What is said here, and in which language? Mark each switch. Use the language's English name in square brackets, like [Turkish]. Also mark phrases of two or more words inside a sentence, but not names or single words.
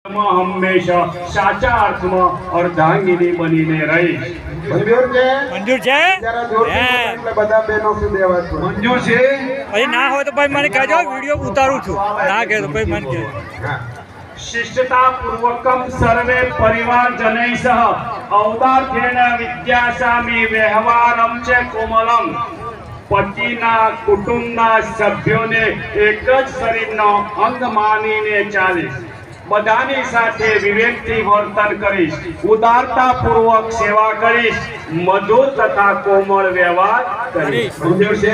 [Gujarati] હંમેશા સાચા અર્થમાં અર્ધાંગીની બનીને રહીશ. મંજૂર છે? મંજૂર છે? જરા જોરથી બોલો એટલે બધા બહેનો સુધી અવાજ પડે. મંજૂર છે? પછી ના હોય તો ભાઈ મને કહેજો, વિડીયો ઉતારું છું. ના કહે તો ભાઈ મને કહેજો. હા. [Sanskrit] शिष्टता पूर्वकम सर्वे परिवार जनैः सह औदार्येण विद्यासामी व्यवहारम च कोमलम. [Gujarati] પતિના કુટુંબના સભ્યોને એક જ શરીરનો અંગ માનીને ચાલીશ. બધાની સાથે વિવેકથી વર્તન કરીશ. ઉદારતા પૂર્વક સેવા કરીશ. મધુર તથા કોમળ વ્યવહાર કરીશ. મંજૂર છે?